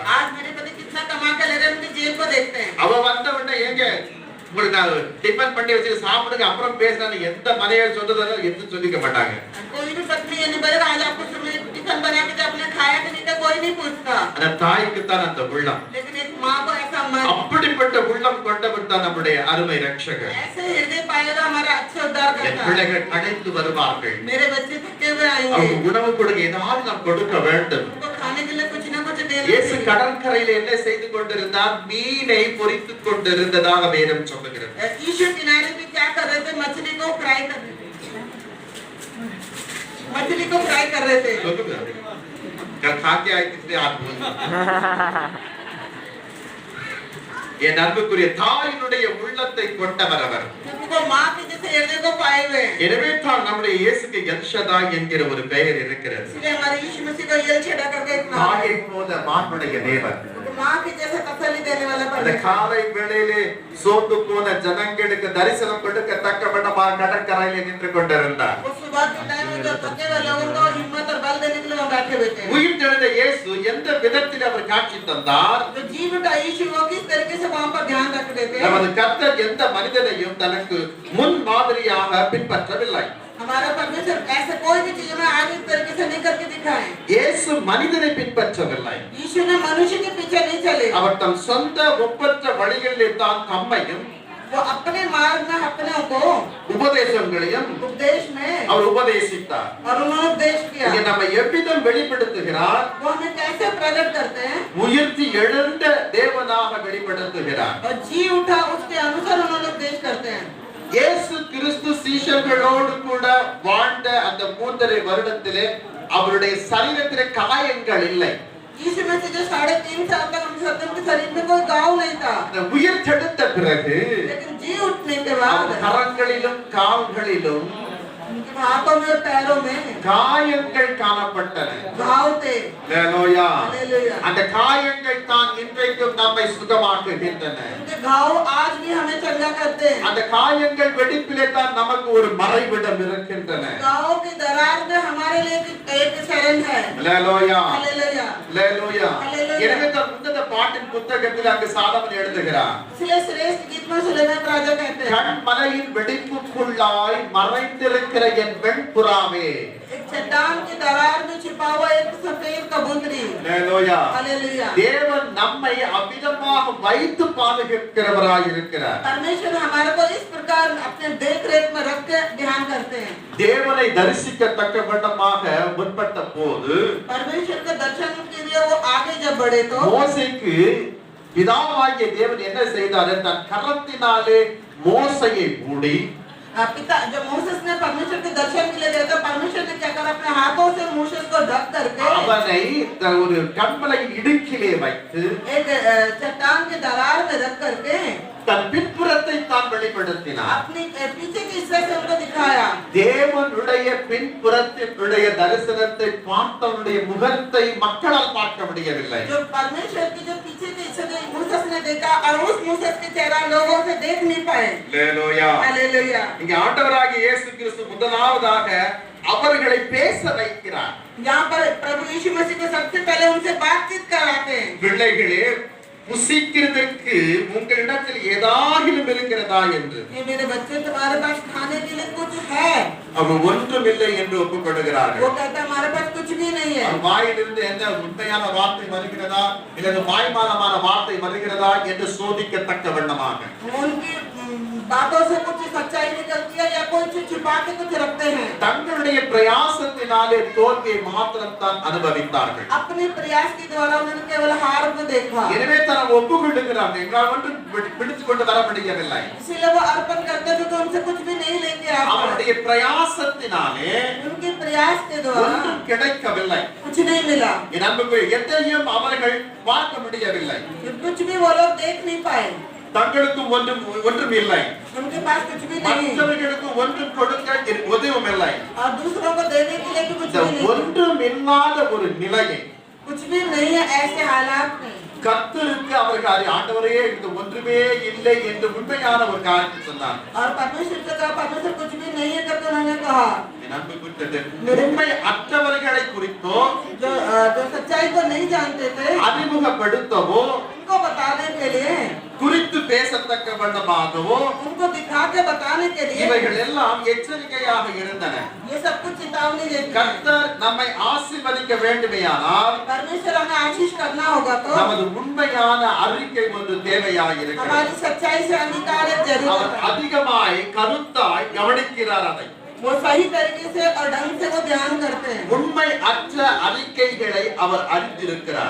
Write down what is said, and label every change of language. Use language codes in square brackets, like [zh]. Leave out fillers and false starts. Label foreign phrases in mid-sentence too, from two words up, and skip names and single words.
[hi] आज मेरे पति कितना कमा के ले रहे हैं, उनकी जेब को देखते हैं। [ta] அவ வந்த உடனே ஏங்க உங்களுக்கு நான் டிபன் பண்ணி வச்சு சாப்பிடுங்க அப்புறம் பேசினாலும் எந்த மனைவியை சொல்றதாலும் எதுவும் சொல்லிக்க மாட்டாங்க. [hi] कोई भी पत्नी ये नहीं बोलेगा आज आपको सुबह टिफिन बना के आपने खाया कि नहीं था, कोई नहीं पूछता। [ta] அந்த தாய்க்கு தான் அந்த உள்ளம். [hi] लेकिन एक माँ को ऐसा मन मन [ta] அப்படிப்பட்ட உள்ளம் கொண்டவர் தான் நம்முடைய அருமை ரட்சகர். [hi] ऐसे हृदय पाएगा हमारा अच्छा उद्धार [ta] என் [hi] करता है। [ta] பிள்ளைகள் அழைத்து வருவார்கள். [hi] मेरे बच्चे थके हुए आएंगे, [ta] அவங்க உணவு கொடுக்க ஏதாவது நாம் கொடுக்க வேண்டும். [hi] उनको खाने के लिए कुछ ना कुछ देना இயேசு चाहिए। [ta] கடற்கரையில் என்ன செய்து கொண்டிருந்தார்? மீனை பொரித்துக் கொண்டிருந்ததாக வேதம் சொல்லுகிறது. [hi] यीशु किनारे पे क्या कर रहे थे? मछली को फ्राई कर रहे थे, मछली को फ्राई कर रहे थे। [ta] சொல்லுங்க. [hi] कल खा के आए किसने हाथ बोल [ta] என் அன்புக்குரிய தாயினுடைய உள்ளத்தை கொண்டவர் அவர். [hi] उनको माँ के जैसे हृदय को पाए हुए हैं। [ta] எனவே தான் நம்முடைய இயேசுக்கு எல்ஷதாய் என்கிற ஒரு பெயர் இருக்கிறது. [hi] इसलिए हमारे यीशु मसीह को एल शैडाई करके एक नाम है। [ta] தாயை போல மாண்புடைய தேவன். [hi] माँ के जैसे तसल्ली देने वाला [ta] அந்த [hi] परमेश्वर। [ta] காலை வேளையிலே சோர்ந்து போன ஜனங்களுக்கு தரிசனம் கொடுக்கத்தக்க விதமாக கடற்கரையிலே நின்று கொண்டிருந்தார். [hi] वो सुबह के टाइम में जो थके हुए लोगों को हिम्मत और बल देने के लिए वहाँ बैठे हुए थे। [ta] உயிர் தெழுந்த இயேசு எந்த விதத்தில் அவர் காட்சி தந்தார்? [hi] जो जीव उठा यीशु वो किस तरीके से वहाँ पर ध्यान रख रहे थे। [ta] நமது கர்த்தர் எந்த மனிதனையும் தனக்கு முன் மாதிரியாக பின்பற்றவில்லை. [hi] हमारा परमेश्वर ऐसे कोई भी चीज में आगे इस तरीके से नहीं करके दिखाए। [ta] இயேசு மனிதனை பின்பற்றவில்லை. [hi] यीशु ने मनुष्य के पीछे नहीं चले। [ta] அவர் தம் சொந்த ஒப்பற்ற வழிகளிலே தான் தம்மையும் [hi] वो अपने मार्ग में अपने को [ta] உபதேசங்களையும் [hi] उपदेश में [ta] அவர் உபதேசித்தார். [hi] और उन्होंने उपदेश किया। [ta] இங்கே நம்ம எவ்விதம் வெளிப்படுத்துகிறார்? [hi] वो हमें कैसे प्रकट करते हैं? [ta] உயிர்த்தி எழுந்த தேவனாக வெளிப்படுத்துகிறார். [hi] और जी उठा उसके अनुसार उन्होंने उपदेश करते हैं। [ta] இயேசு கிறிஸ்து சீஷர்களோடு கூட வாழ்ந்த அந்த 3.5 வருடத்திலே அவருடைய சரீரத்திலே காயங்கள் இல்லை. [hi] यीशु में से जो 3.5 साल तक हम सत्यम के शरीर में कोई घाव नहीं था। [ta] அந்த உயிர் தெழுந்த பிறகு [hi] लेकिन जी उठने के बाद [ta] கரங்களிலும் கால்களிலும் [hi] उनके हाथों में और पैरों में [ta] காயங்கள் காணப்பட்டன. [hi] घाव थे। [ta] ஹalleluya. [hi] हालेलुया। [ta] அந்த காயங்கள் தான் இன்றைக்கும் நம்மை சுகமாக்குகின்றன. [hi] उनके घाव आज भी हमें चंगा करते हैं। [ta] அந்த காயங்கள் வெடிப்பிலே தான் நமக்கு ஒரு மறைவிடம் இருக்கின்றன. [hi] घाव की दरार में हमारे लिए एक शरण है। [ta] ஹalleluya. [hi] हालेलुया। [ta] ஹalleluya. ஹalleluya. எனவே தான் உன்னத பாட்டின் புத்தகத்தில் அங்கு சாலமன் எழுதுகிறார். [hi] इसलिए श्रेष्ठ गीत में सुलेमान राजा कहते हैं, [ta] கண்மலையின் வெடிப்புக்குள்ளாய் மறைந்திருக்கிற என் வெண்புறாவே. [hi] एक चट्टान की दरार में छिपा हुआ एक सफेद कबूतरी। [ta] ஹalleluya. [hi] हालेलुया। [ta] தேவன் நம்மை அவ்விதமாக வைத்து பாதுகாக்கிறவராய் இருக்கிறார். [hi] परमेश्वर हमारे को इस प्रकार अपने देख रेख में रख के ध्यान करते हैं। [ta] தேவனை தரிசிக்கத்தக்க விதமாக முற்பட்ட போது [hi] परमेश्वर के दर्शन के लिए वो आगे जब बढ़े तो [ta] மோசேக்கு பிதாவாகிய தேவன் என்ன செய்தார்? தன் கரத்தினாலே மோசேயை மூடி [hi] पिता जब मूसेस ने परमेश्वर के दर्शन के लिए गए तो परमेश्वर ने क्या करा? अपने हाथों से मूसेस को ढक करके [ta] அவனை ஒரு கண்மலையின் இடுக்கிலே வைத்து [hi] एक चट्टान के दरार में रख करके [ta] தன் பின்புறத்தை தான் வெளிப்படுத்தினார். [hi] अपनी पीछे के हिस्से से उनको दिखाया। [ta] தேவனுடைய பின்புறத்தினுடைய தரிசனத்தை பார்த்தவனுடைய முகத்தை மக்களால் பார்க்க முடியவில்லை. [hi] जो परमेश्वर की जो पीछे के हिस्से जो मूसेस ने देखा और उस मूसेस के चेहरा लोगों से देख नहीं पाए। [ta] ஹalleluya. [hi] हालेलुया। [ta] இங்கே ஆண்டவராகிய இயேசு கிறிஸ்து முதலாவதாக அவர்களை பேச வைக்கிறார். [hi] यहाँ पर प्रभु यीशु मसीह को सबसे पहले उनसे बातचीत कराते हैं। [ta] பிள்ளைகளே, புசிக்கிறதற்கு உங்களிடத்தில் ஏதாகிலும் இருக்கிறதா என்று [hi] ये मेरे बच्चे तुम्हारे पास खाने के लिए कुछ है? [ta] அவர் ஒன்றுமில்லை என்று ஒப்புக்கொள்கிறார்கள். [hi] वो कहता हमारे पास कुछ भी नहीं है। [ta] அவர் வாயிலிருந்து என்ன உண்மையான வார்த்தை வருகிறதா இல்லது மாய்மாலமான வார்த்தை வருகிறதா என்று சோதிக்கத்தக்க வண்ணமாக [hi] उनकी बातों से कुछ सच्चाई निकलती है या कोई चीज छिपा के कुछ रखते हैं। [ta] தங்களுடைய பிரயாசத்தினாலே தோல்வியை மாத்திரம் தான் அனுபவித்தார்கள். [hi] अपने प्रयास के द्वारा उन्होंने केवल हार को देखा। [ta] எனவே தான் ஒப்புக்கொள்கிறார்கள், எங்களால் ஒன்றும் பிடித்துக் கொண்டு வர முடியவில்லை. [hi] इसलिए वो अर्पण करते थे तो उनसे कुछ भी नहीं लेके आ पाए। [ta] அவருடைய பிரயாசத்தினாலே [hi] उनके प्रयास के द्वारा [ta] ஒன்றும் கிடைக்கவில்லை. [hi] कुछ नहीं मिला। [ta] என் அன்புக்குரிய எதையும் அவர்கள் பார்க்க முடியவில்லை. [hi] कुछ भी वो लोग देख नहीं पाए। [ta] தங்களுக்கும் ஒன்றும் இல்லை, [hi] उनके पास कुछ भी नहीं [ta] மற்றவர்களுக்கு ஒன்றும் கொடுக்க உதவும் இல்லை. [hi] और दूसरों को देने के लिए भी कुछ [ta] இந்த [hi] भी नहीं। [ta] ஒன்றும் இல்லாத ஒரு நிலையை [hi] कुछ भी नहीं है ऐसे हालात में [ta] கர்த்தருக்கு அவர்கள் ஆண்டவரே இந்த ஒன்றுமே இல்லை என்று உண்மையான ஒரு காரியத்தை சொன்னார். [hi] और परमेश्वर से कहा परमेश्वर कुछ भी नहीं है करके उन्होंने कहा। [ta] என் அன்புக்குரியவர்களே, உண்மை அற்றவர்களை குறித்தோ [hi] जो सच्चाई को नहीं जानते थे [ta] அறிமுகப்படுத்தவோ [hi] उनको बताने के लिए [ta] குறித்து பேசத்தக்க வண்ணமாகவும் [hi] उनको दिखा के बताने के लिए [ta] இவைகள் எல்லாம் எச்சரிக்கையாக இருந்தன. [hi] ये सब कुछ चेतावनी देती है। [ta] கர்த்தர் நம்மை ஆசீர்வதிக்க வேண்டுமேயானால் [hi] परमेश्वर हमें आशीष करना होगा तो [ta] நமது உண்மையான அறிக்கை ஒன்று தேவையாயிருக்கிறது. [hi] हमारी सच्चाई से अंगीकार एक जरूरत [ta] அவர் [hi] है। [ta] அதிகமாய் கருத்தாய் கவனிக்கிறார். அதை [hi] वो सही तरीके से और ढंग से वो ध्यान करते हैं। [ta] உண்மை அற்ற அறிக்கைகளை அவர் அறிந்திருக்கிறார்.